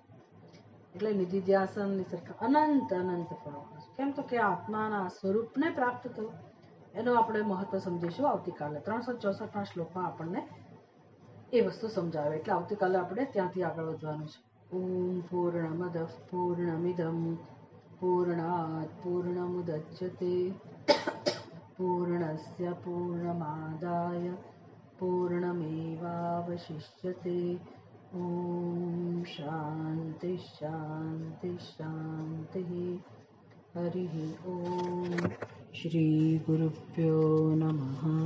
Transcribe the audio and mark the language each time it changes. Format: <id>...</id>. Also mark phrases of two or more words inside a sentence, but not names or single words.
<gu>એટલે નિધિધ્યાસન અનંત ફળ. કેમ તો કે આત્માના સ્વરૂપને પ્રાપ્ત થયું. એનું આપણે મહત્વ સમજીશું આવતીકાલે. 364ના શ્લોકમાં આપણને એ વસ્તુ સમજાવે. એટલે આવતીકાલે આપણે ત્યાંથી આગળ વધવાનું છે.</gu> <sa>ओम पूर्णमद पूर्णमिदम पूर्णात पूर्णमुदच्यते पूर्णस्य पूर्णमादाय पूर्णमेवावशिष्यते। ॐ शान्ति शान्ति शान्तिः। हरिः ॐ। श्रीगुरुभ्यो नमः।</sa>